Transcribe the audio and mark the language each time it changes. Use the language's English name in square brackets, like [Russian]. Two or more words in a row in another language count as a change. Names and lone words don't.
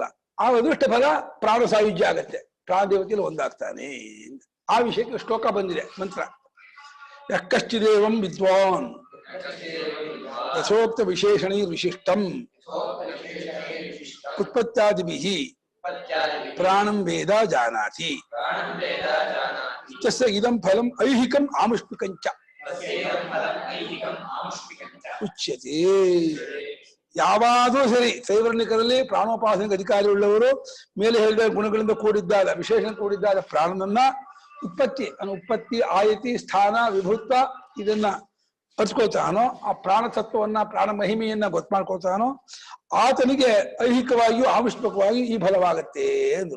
[Kannada] ಆ ಅದೃಷ್ಟ ಫಲ ಪ್ರಾಣ ಸಾಯುಜ್ಯ ಆಗತ್ತೆ, ಪ್ರಾಣ ದೇವತೆಯಲ್ಲಿ ಒಂದಾಗ್ತಾನೆ. ಆ ವಿಷಯಕ್ಕೆ ಶ್ಲೋಕ ಬಂದಿದೆ, ಮಂತ್ರ. [Sanskrit] ಯಕ್ಕಶ್ಚಿದೇವಂ ವಿದ್ವಾನ್ ಯಥೋಕ್ತ ವಿಶೇಷಣೈ ವಿಶಿಷ್ಟಂ ಉತ್ಪತ್ತ್ಯಾದಿಭಿಃ ಪ್ರಾಣಂ ವೇದ ಜಾನಾತಿ ತಸ್ಯ ಇದಂ ಫಲಂ ಐಹಿಕಂ ಆಮುಷ್ಮಿಕಂಚ ಉಚ್ಯತೆ. [Kannada] ಯಾವಾದರೂ ಸರಿ ಸೈವರ್ಣಿಕರಲ್ಲಿ ಪ್ರಾಣೋಪಾಸನೆಗೆ ಅಧಿಕಾರಿ ಉಳ್ಳವರು ಮೇಲೆ ಹೇಳಿದ ಗುಣಗಳಿಂದ ಕೂಡಿದ್ದಾದ, ವಿಶೇಷಣ ಕೂಡಿದ್ದಾದ ಪ್ರಾಣನನ್ನ ಉತ್ಪತ್ತಿ ಆಯತಿ ಸ್ಥಾನ ವಿಭುತ್ವ ಇದನ್ನ ಅರ್ಸ್ಕೊಳ್ತಾನೋ, ಆ ಪ್ರಾಣ ತತ್ವವನ್ನ ಪ್ರಾಣ ಮಹಿಮೆಯನ್ನ ಗೊತ್ತು ಮಾಡ್ಕೊಳ್ತಾನೋ, ಆತನಿಗೆ ಐಹಿಕವಾಗಿಯೂ ಆವಿಷ್ಪಕವಾಗಿ ಈ ಫಲವಾಗತ್ತೆ ಅಂದ್ರು.